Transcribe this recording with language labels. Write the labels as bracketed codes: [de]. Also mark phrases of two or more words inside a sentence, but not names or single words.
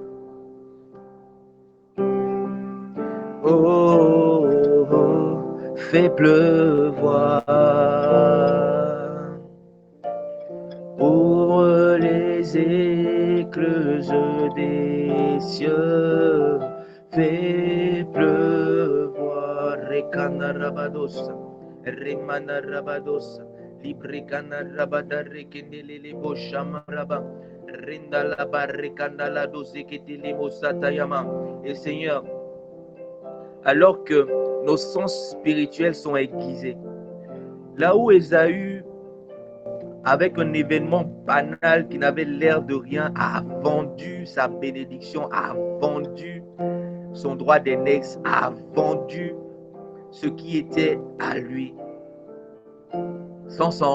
[fr] Oh, oh, oh, fais pleuvoir. Ouvre les écluses des cieux, fais pleuvoir. Rekana rabados, remana rabados, librekana rabada rekendele boshama raba, renda la barrekana la dose ketele mosatayama. Et Seigneur, alors que nos sens spirituels sont aiguisés, là où Ésaü, avec un événement banal qui n'avait l'air de rien, a vendu sa bénédiction, a vendu son droit d'aînesse, a vendu ce qui était à lui, sans s'en